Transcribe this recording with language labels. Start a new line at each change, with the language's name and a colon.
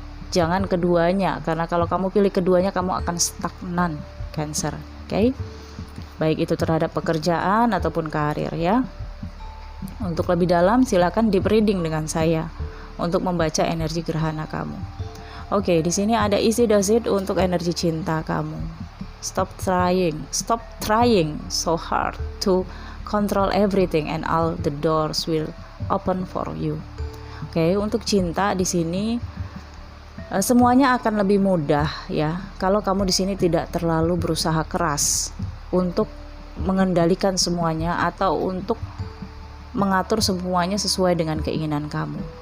Indonesian: Jangan keduanya, karena kalau kamu pilih keduanya kamu akan stagnan, Cancer. Oke? Baik itu terhadap pekerjaan ataupun karir ya. Untuk lebih dalam silakan deep reading dengan saya untuk membaca energi gerhana kamu. Oke, di sini ada easy does it untuk energi cinta kamu.
English: Stop trying so hard to control everything and all the doors will open for you.
Indonesian: Oke, untuk cinta di sini semuanya akan lebih mudah ya kalau kamu di sini tidak terlalu berusaha keras untuk mengendalikan semuanya atau untuk mengatur semuanya sesuai dengan keinginan kamu.